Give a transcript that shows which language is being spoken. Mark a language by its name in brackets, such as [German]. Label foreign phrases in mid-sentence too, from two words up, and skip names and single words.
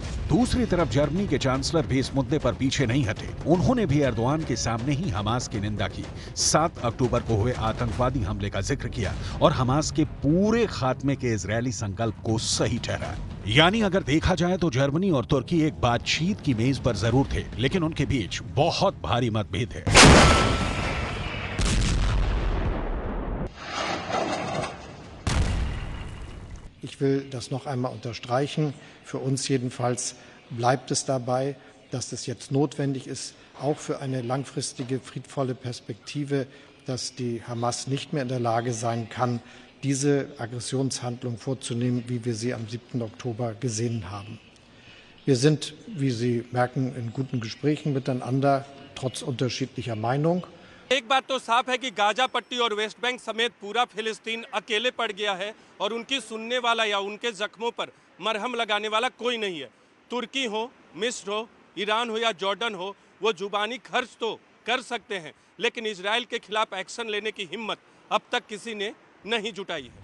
[Hindi] दूसरी तरफ जर्मनी के चांसलर भी इस मुद्दे पर पीछे नहीं हटे। उन्होंने भी एर्दोआन के सामने ही हमास की निंदा की, 7 अक्टूबर को हुए आतंकवादी हमले का जिक्र किया और हमास के पूरे खात्मे के इजरायली संकल्प को सही ठहराया। यानी अगर देखा जाए तो जर्मनी और तुर्की एक बातचीत की मेज पर जरूर थे, लेकिन उनके बीच बहुत भारी मतभेद है। [German] Ich will das noch einmal unterstreichen. Für uns jedenfalls bleibt es dabei, dass es jetzt notwendig ist, auch für eine langfristige, friedvolle Perspektive, dass die Hamas nicht mehr in der Lage sein kann, diese Aggressionshandlung vorzunehmen, wie wir sie am 7. Oktober gesehen haben. Wir sind, wie Sie merken, in guten Gesprächen miteinander, trotz unterschiedlicher Meinung. [Hindi] एक बात तो साफ है कि गाजा पट्टी और वेस्ट बैंक समेत पूरा फिलिस्तीन अकेले पड़ गया है और उनकी सुनने वाला या उनके जख्मों पर मरहम लगाने वाला कोई नहीं है। तुर्की हो, मिस्र हो, ईरान हो या जॉर्डन हो, वो जुबानी खर्च तो कर सकते हैं, लेकिन इजराइल के खिलाफ एक्शन लेने की हिम्मत अब तक किसी ने नहीं जुटाई है।